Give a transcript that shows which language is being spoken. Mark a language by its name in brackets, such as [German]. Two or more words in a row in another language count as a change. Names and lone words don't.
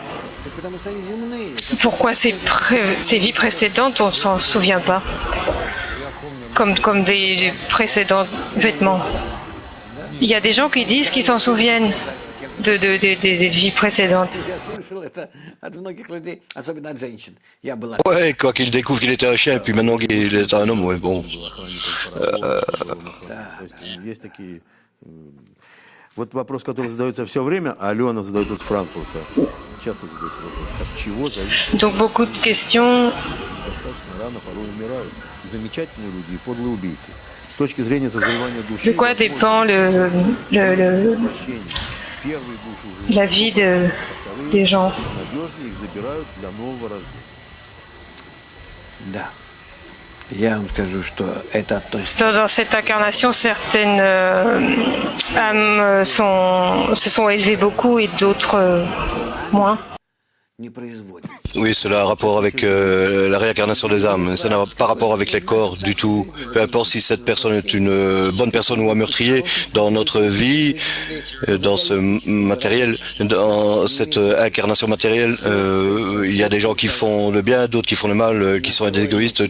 [French] Pourquoi ces vies précédentes, on ne s'en souvient pas, comme des précédents vêtements? Il y a des gens qui disent qu'ils s'en souviennent des vies précédentes. Ouais, quoi qu'il découvre qu'il était un chien, puis maintenant qu'il est un homme, ouais, bon. [Russian] Вот вопрос, который задается все время, а Алена задает из Франкфурта. Часто задается вопрос, от чего зависит. [French] Donc beaucoup de questions. [Russian] Достаточно рано порой умирают. Замечательные люди и подлые убийцы. С точки зрения созревания души... [French] De quoi dépend la vie des gens? [Russian] Надежнее их забирают для нового рождения. Да. Я вам скажу, что это относится... [French] Dans cette incarnation, certaines âmes se sont élevées beaucoup et d'autres moins. Oui, cela a rapport avec la réincarnation des âmes. Ça n'a pas rapport avec les corps du tout. Peu importe si cette personne est une bonne personne ou un meurtrier, dans notre vie, dans ce matériel, dans cette incarnation matérielle, il y a des gens qui font le bien, d'autres qui font le mal, qui sont des égoïstes.